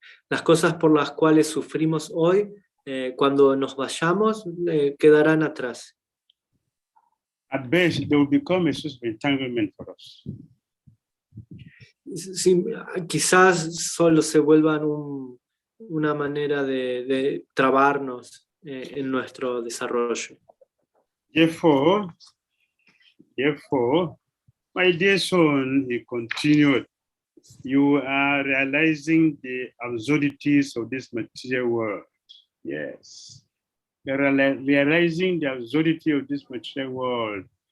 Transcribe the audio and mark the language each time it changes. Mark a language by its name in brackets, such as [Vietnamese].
[Spanish] Las cosas por las cuales sufrimos hoy, cuando nos vayamos, quedarán atrás. [English] At best, they will become a source of entanglement for us. [Spanish] Sí, quizás solo se vuelvan una manera de trabarnos en nuestro desarrollo. [English] Therefore, my dear son, he continued, you are realizing the absurdities of this material world. Yes, you're realizing the absurdity of this material world.